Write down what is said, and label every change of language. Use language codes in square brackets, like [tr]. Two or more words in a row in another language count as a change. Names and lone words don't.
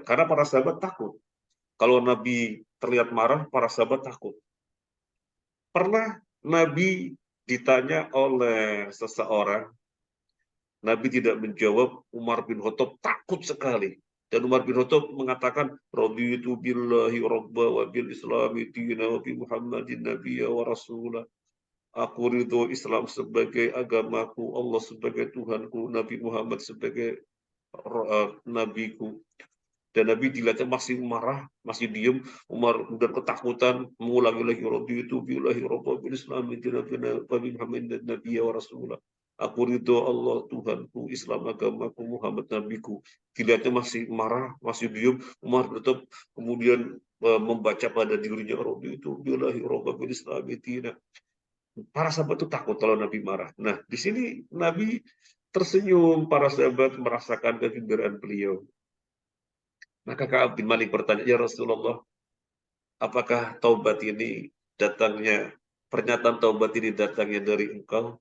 [id] Karena para sahabat takut. Kalau Nabi terlihat marah, para sahabat takut. Pernah Nabi ditanya oleh seseorang, Nabi tidak menjawab. Umar bin Khattab takut sekali. Dan Umar bin Khattab mengatakan, [ar] رضيت بالله ربا و بالإسلام دينا و بمحمد نبيا و رسوله. [id] Aku ridho Islam sebagai agamaku, Allah sebagai Tuhanku, Nabi Muhammad sebagai nabiku. Dan Nabi dilihatnya masih marah, masih diem. Umar kemudian ketakutan, mengulangi lagi, [ar] رضيت بالله ربا بالإسلام دينا و بمحمد نبيا و رسوله. [id] Aku ridho Allah Tuhanku, Islam agamaku, Muhammad nabiku. Dilihatnya masih marah, masih diem. Umar tetap kemudian membaca pada dirinya, [ar] رضيت بالله ربا بالإسلام دينا. [id] Para sahabat itu takut kalau Nabi marah. Nah, di sini Nabi tersenyum, para sahabat merasakan kegembiraan beliau. Maka Ka'ab bin Malik bertanya, [ar] يا رسول الله, [id] apakah taubat ini datangnya, pernyataan taubat ini datangnya dari engkau?